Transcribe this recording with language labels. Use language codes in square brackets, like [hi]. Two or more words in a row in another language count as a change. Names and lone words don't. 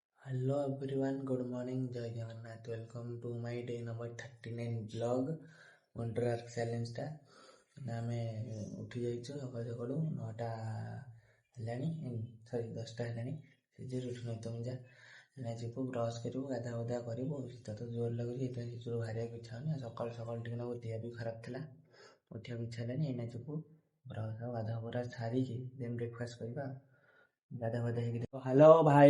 [en] Hello everyone, good morning, Jai Jagannath. Welcome to my day number 39 vlog Wonder Arc challenge [or] ଟା ଆମେ ଉଠି ଯାଇଛୁ ସକାଳୁ ସକାଳୁ 9ଟା ହେଲାଣି ସରି 10ଟା ହେଲାଣି ସେଥିରୁ ଉଠି ନଥିବ ଯା ଏଇନା ଯିବୁ ବ୍ରସ୍ କରିବୁ ଗାଧା ପାଧା କରିବୁ ଶୀତ ତ ଜୋର ଲାଗୁଛି ସେଥିପାଇଁ ସେଥିରୁ ବାହାରିବାକୁ ଇଚ୍ଛା ହଉନି ସକାଳୁ ସକାଳୁ ଟିକେ ନାକୁ ଦେହ ବି ଖରାପ ଥିଲା ଉଠିବାକୁ ଇଚ୍ଛା ହେଲାନି ଏଇନା ଯିବୁ ବ୍ରସ୍ ଆଉ ଗାଧା ପାଧା ସାରିକି [en] then breakfast [or] କରିବା ଗାଧା ପାଧା ହେଇକି ହ୍ୟାଲୋ ଭାଇ